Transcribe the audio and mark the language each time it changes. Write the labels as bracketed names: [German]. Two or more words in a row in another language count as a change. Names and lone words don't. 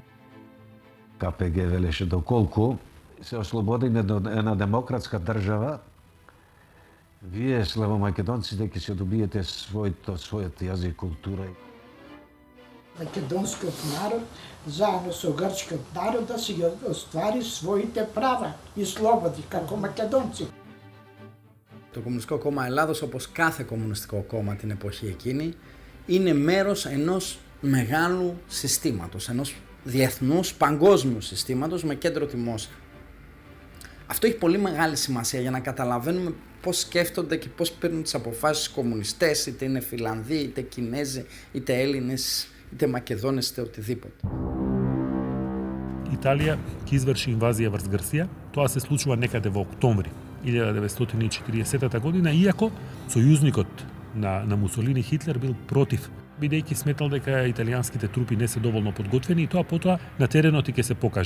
[Macedonian] КПГ велеше доколку се ослободиме до една демократска држава, вие славомакедонците ќе се добиете својот јазик, култура. Македонскиот народ заедно со грчкиот народ да си ги оствари своите права и слободи како македонци. [Greek] Το Κομμουνιστικό Κόμμα Ελλάδος, όπως κάθε κομμουνιστικό κόμμα την εποχή εκείνη, είναι μέρος ενός μεγάλου συστήματος, ενός διεθνούς παγκόσμιου συστήματος με κέντρο τη Μόσχα. Αυτό έχει πολύ μεγάλη σημασία για να καταλαβαίνουμε πώς σκέφτονται και πώς παίρνουν τις αποφάσεις οι κομμουνιστές, είτε είναι Φιλανδοί, είτε Κινέζοι, είτε Έλληνες, είτε Μακεδόνες, είτε οτιδήποτε. [Macedonian] Италија ќе изврши инвазија врз Грција. Тоа се случува некаде во октомври 1940 година, иако сојузникот на Мусолини, Хитлер, бил против, бидејќи сметал дека италијанските трупи не се доволно подготвени и тоа потоа на теренот и ќе се покаже.